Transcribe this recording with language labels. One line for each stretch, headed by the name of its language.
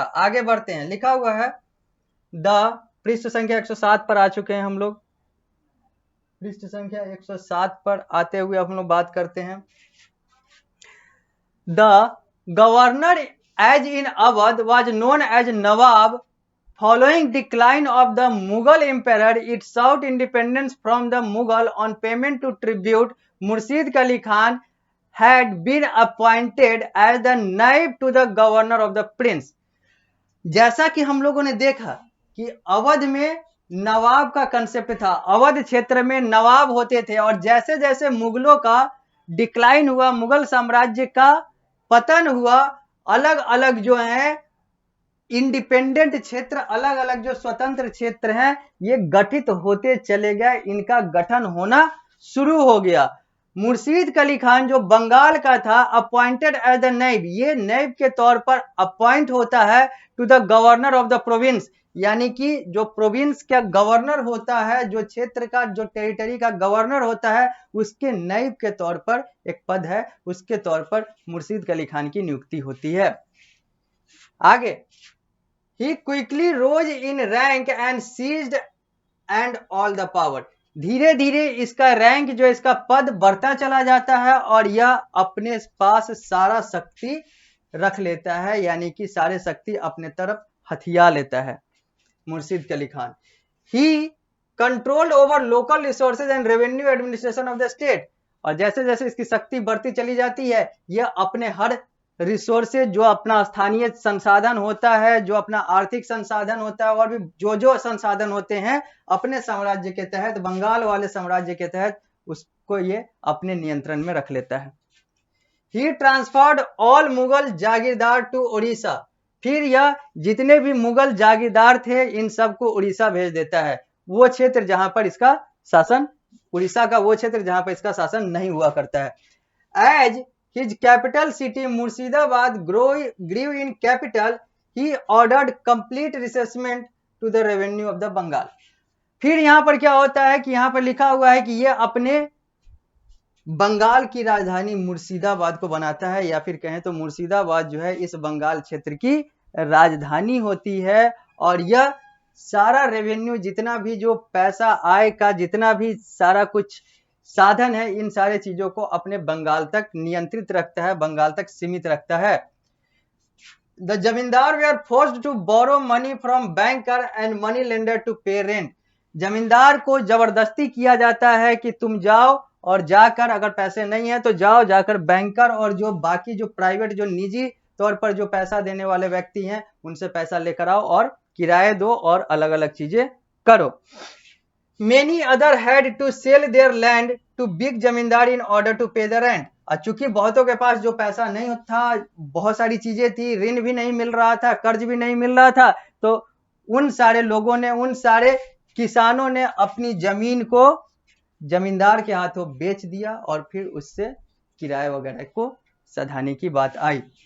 Hindi: आगे बढ़ते हैं, लिखा हुआ है द, पृष्ठ संख्या 107 पर आ चुके हैं हम लोग। पृष्ठ संख्या 107 पर आते हुए हम लोग बात करते हैं,
English: The governor as in Awadh was known as nawab. Following decline of the Mughal emperor, it sought independence from the Mughal on payment to tribute. Murshid Qali Khan had been appointed as the naib to the governor of the prince.
Hindi: जैसा कि हम लोगों ने देखा कि अवध में नवाब का concept था, अवध क्षेत्र में नवाब होते थे, और जैसे जैसे मुगलों का डिक्लाइन हुआ, मुगल साम्राज्य का पतन हुआ, अलग अलग जो है इंडिपेंडेंट क्षेत्र, अलग अलग जो स्वतंत्र क्षेत्र हैं, ये गठित होते चले गए, इनका गठन होना शुरू हो गया। मुर्शीद कली खान जो बंगाल का था,
English: appointed as the naib,
Hindi: ये नैब के तौर पर अपॉइंट होता है
English: to the governor of the province,
Hindi: यानी कि जो प्रोविंस का गवर्नर होता है, जो क्षेत्र का, जो टेरिटरी का गवर्नर होता है, उसके नैब के तौर पर एक पद है, उसके तौर पर मुर्शीद कली खान की नियुक्ति होती है।
English: आगे, he quickly rose in rank and seized and all the power.
Hindi: धीरे धीरे इसका रैंक, जो इसका पद बढ़ता चला जाता है, और यह अपने पास सारा शक्ति रख लेता है, यानी कि सारे शक्ति अपने तरफ हथिया लेता है मुर्शीद कली खान।
English: he controlled over local resources and revenue administration of the state,
Hindi: और जैसे जैसे इसकी शक्ति बढ़ती चली जाती है, यह अपने हर रिसोर्सेज, जो अपना स्थानीय संसाधन होता है, जो अपना आर्थिक संसाधन होता है, और भी जो संसाधन होते हैं अपने साम्राज्य के तहत, बंगाल वाले साम्राज्य के तहत, उसको ये अपने नियंत्रण में रख लेता है।
English: he transferred all Mughal jagirdar to Orissa,
Hindi: फिर यह जितने भी मुगल जागीरदार थे, इन सबको उड़ीसा भेज देता है, वो क्षेत्र जहां पर इसका शासन, उड़ीसा का वो क्षेत्र जहां पर इसका शासन नहीं हुआ करता है।
English: As his capital city Murshidabad grew in capital, he ordered complete reassessment to the revenue of the Bengal.
Hindi: फिर यहां पर क्या होता है कि यहां पर लिखा हुआ है कि यह अपने बंगाल की राजधानी मुर्शिदाबाद को बनाता है, या फिर कहें तो मुर्शिदाबाद जो है इस बंगाल क्षेत्र की राजधानी होती है, और यह सारा रेवेन्यू, जितना भी जो पैसा आय का, जितना भी सारा कुछ साधन है, इन सारे चीजों को अपने बंगाल तक नियंत्रित रखता है, बंगाल तक सीमित रखता है।
English: The zamindar were forced to borrow money from banker and money lender to pay rent.
Hindi: जमींदार को जबरदस्ती किया जाता है कि तुम जाओ, और जाकर, अगर पैसे नहीं है तो जाओ, जाकर बैंकर और जो बाकी जो प्राइवेट, जो निजी तौर पर जो पैसा देने वाले व्यक्ति हैं, उनसे पैसा लेकर आओ और किराए दो और अलग अलग चीजें करो।
English: Many other had to sell their land to big zamindar in order to pay the rent.
Hindi: चूंकि बहुतों के पास जो पैसा नहीं था, बहुत सारी चीजें थी, ऋण भी नहीं मिल रहा था, कर्ज भी नहीं मिल रहा था, तो उन सारे लोगों ने, उन सारे किसानों ने अपनी जमीन को जमींदार के हाथों बेच दिया और फिर उससे किराए वगैरह को सधाने की बात आई।